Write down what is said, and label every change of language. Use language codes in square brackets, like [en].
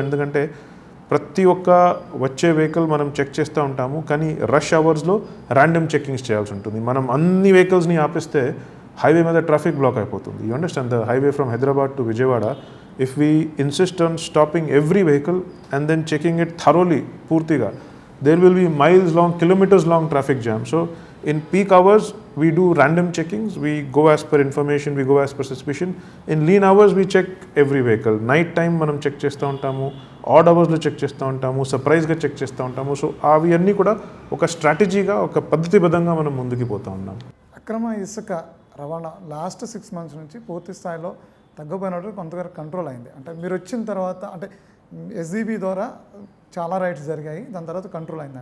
[te] ఎందుకంటే ప్రతి ఒక్క వచ్చే వెహికల్ మనం చెక్ చేస్తూ ఉంటాము, కానీ రష్ అవర్స్లో ర్యాండమ్ చెక్కింగ్స్ చేయాల్సి ఉంటుంది. మనం అన్ని వెహికల్స్ని ఆపిస్తే హైవే మీద ట్రాఫిక్ బ్లాక్ అయిపోతుంది. [en] You understand, the highway from Hyderabad to Vijayawada, if we insist on stopping every vehicle and then checking it thoroughly పూర్తిగా, there will be miles long, kilometers long traffic jam. So in peak hours we do random checkings, we go as per information, we go as per suspicion. In lean hours we check every vehicle. [te] Night time మనం check చేస్తూ ఉంటాము, add అవర్స్లో check చేస్తూ ఉంటాము, సర్ప్రైజ్గా check చేస్తూ ఉంటాము. So అవి అన్నీ కూడా ఒక స్ట్రాటజీగా, ఒక పద్ధతిబద్ధంగా మనం ముందుకు పోతూ ఉన్నాం. అక్రమ ఇసుక రవాణా లాస్ట్ 6 months నుంచి పూర్తి స్థాయిలో తగ్గిపోయినట్టు కొంతవరకు కంట్రోల్ అయింది. అంటే మీరు వచ్చిన తర్వాత, అంటే ఎస్జీబీ ద్వారా చాలా రైట్స్ జరిగాయి, దాని తర్వాత కంట్రోల్ అయింది.